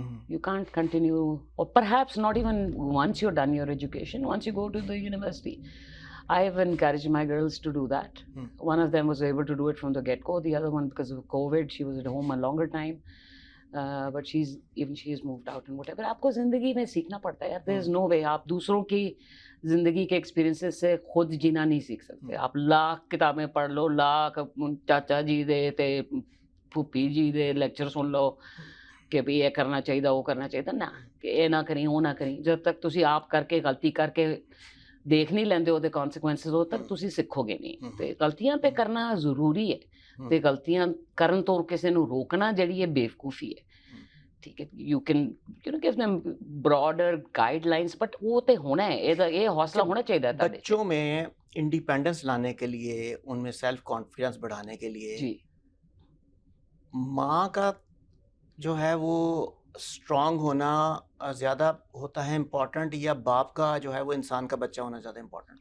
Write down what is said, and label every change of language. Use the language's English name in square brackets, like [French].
[English] You can't continue, or perhaps not even once you're done your education, once you go to the university. I've encouraged my girls to do that. One of them was able to do it from the get-go. The other one, because of COVID, she was at home a longer time. But she's moved out and whatever. [Hindi] आपको ज़िंदगी में सीखना पड़ता है यार. [English] There's no way [Hindi] आप दूसरों की ज़िंदगी के एक्सपीरियंसेस से खुद जीना नहीं सीख सकते. आप लाख किताबें पढ़ लो, लाख [Punjabi] चाचा जी दे ते फूफी जी दे [Hindi] लेक्चर सुन लो कि भी ये करना चाहिए, वो करना चाहिए, [Punjabi] ना कि ये ना करी, वो ना करी. जब तक तुसी आप करके गलती करके देख नहीं लेंदे ਉਹਦੇ ਕਨਸੀਕੁਐਂਸਸ, ਉਦੋਂ ਤੱਕ ਤੁਸੀਂ ਸਿੱਖੋਗੇ ਨਹੀਂ. ਤੇ ਗਲਤੀਆਂ ਤੇ ਕਰਨਾ ਜ਼ਰੂਰੀ ਹੈ, ਤੇ ਗਲਤੀਆਂ ਕਰਨ ਤੋਂ ਕਿਸੇ ਨੂੰ ਰੋਕਣਾ ਜਿਹੜੀ ਹੈ ਬੇਵਕੂਫੀ ਹੈ. ਠੀਕ ਹੈ, [English] you can give them broader guidelines, [Hindi] but वो तो होना है, ये हौसला होना चाहिए था बच्चों में इंडिपेंडेंस लाने के लिए, उनमें सेल्फ कॉन्फिडेंस बढ़ाने के लिए जी, माँ का जो है वो स्ट्रांग होना ज़्यादा होता है इम्पोर्टेंट, या बाप का जो है वो इंसान का बच्चा होना ज़्यादा इम्पोर्टेंट?